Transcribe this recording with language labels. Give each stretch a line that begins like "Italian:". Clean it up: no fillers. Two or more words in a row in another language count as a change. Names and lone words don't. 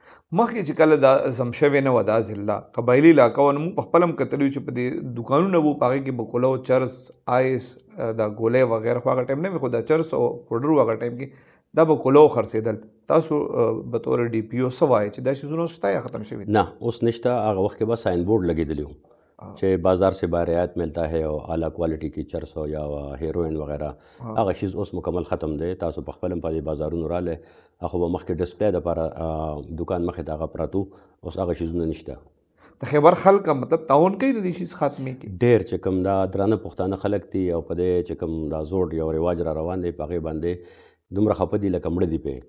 Pashto: مخکې چې کله دا زم شوې نه وه دا ضلع قبایلي علاقه وه نو موږ په خپله هم کتلي چې په دې دوکانونه وو په هغې کې به کولو، چرس، آیس، دا ګولۍ وغیره خو هغه ټایم نه وي خو دا چرس او پوډر هغه ټایم کې دا به کولو خرڅېدل. تاسو به طور ډي پي او څه وایئ چې دا شیزونه اوس شته یا ختم شوي دي؟ نه اوس نشته. هغه وخت کې به ساین بورډ لګېدلی وو چې
Urdu: بازار سے با رعایت ملتا ہے اور اعلیٰ کوالٹی کی چرس ہو یا ہیروئن وغیرہ
Pashto: هغه شیز اوس مکمل ختم دی. تاسو په خپل هم په دې بازارونو رالی هغه به مخکې ډسپلی دپاره دوکان مخې ته هغه پراتو، اوس هغه شیزونه نشته. د خیبر خلک مطلب تعاون کوي د دې شیز خاتمې کې؟ ډېر چې کوم دا درانه پښتانه خلک دي او په دې چې کوم دا زوړ یو رواج را روان دی په هغې باندې دومره خفه دي لکه مړه دي پې.